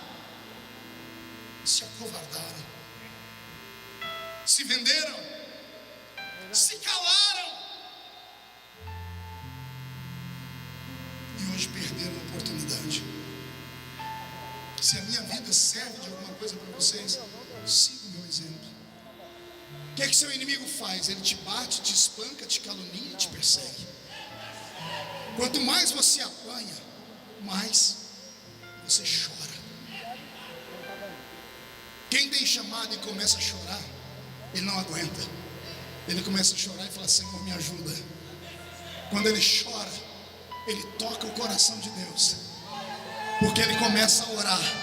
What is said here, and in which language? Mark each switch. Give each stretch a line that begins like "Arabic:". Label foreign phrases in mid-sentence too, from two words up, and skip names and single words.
Portuguese: Se acovardaram, se venderam, se calaram e hoje perderam a oportunidade. Se a minha vida serve de alguma coisa para vocês, siga o meu exemplo. O que é que seu inimigo faz? Ele te bate, te espanca, te calunia, te persegue. Quanto mais você apanha, mais você chora. Quem tem chamado e começa a chorar, ele não aguenta. Ele começa a chorar e fala: Senhor, me ajuda. Quando ele chora, ele toca o coração de Deus, porque ele começa a orar.